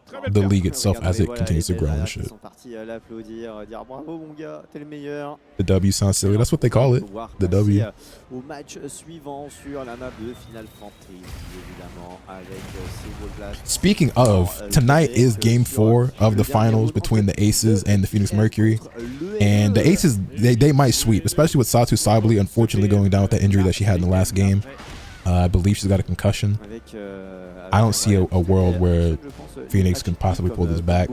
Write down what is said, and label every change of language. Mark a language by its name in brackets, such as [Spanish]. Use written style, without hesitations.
[English] the league itself as it continues to grow and [French] Ils [English] shit. [French] sont partis l'applaudir, dire bravo mon gars, t'es le meilleur. [English] The W sounds silly. That's what they call it. The W. [French] Au match suivant sur la map de Final Fantasy, évidemment, avec Silver Blast. [English] Speaking of, tonight is game 4 of the finals between the Aces and the Phoenix Mercury. And the Aces, they might sweep, especially with Satu Sabali unfortunately going down with that injury that she had in the last game. I believe she's got a concussion. I don't see a world where Phoenix can possibly pull this back.